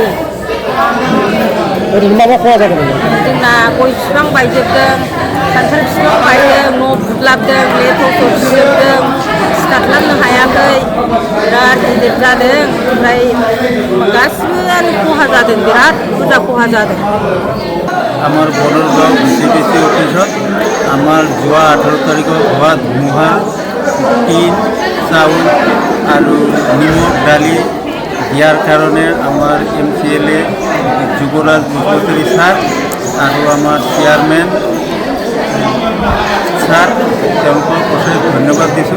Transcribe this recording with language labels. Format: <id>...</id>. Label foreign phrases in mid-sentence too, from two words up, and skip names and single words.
<brx>ओरैनो मा मा खहा जादों? जोंना गय बिफां बायजोबदों, खान्थाल बिफां बायदों, न' बुदलाबदों, लेथ'स' सिजोबदों, सिखारलांनो हायाखै, बिराद गिदिर जादों। ओमफ्राय गासिबोआनो खहा जादों, बिराद बुरजा खहा जादों।</brx> <as>আমার বদরগাঁও বিসিবিসি অফিসত আমার যোৱা 18 তাৰিখত হোৱা ধুমুহা টিন চাউল আৰু নিমখ দালি দিয়াৰ কাৰণে আমাৰ এমএলএ যুবৰাজ বসুমতাৰী ছাৰ আৰু আমাৰ</as> <en>chairman sir</en> <as>তেওঁলোকক অশেষ ধন্যবাদ দিছোঁ।</as>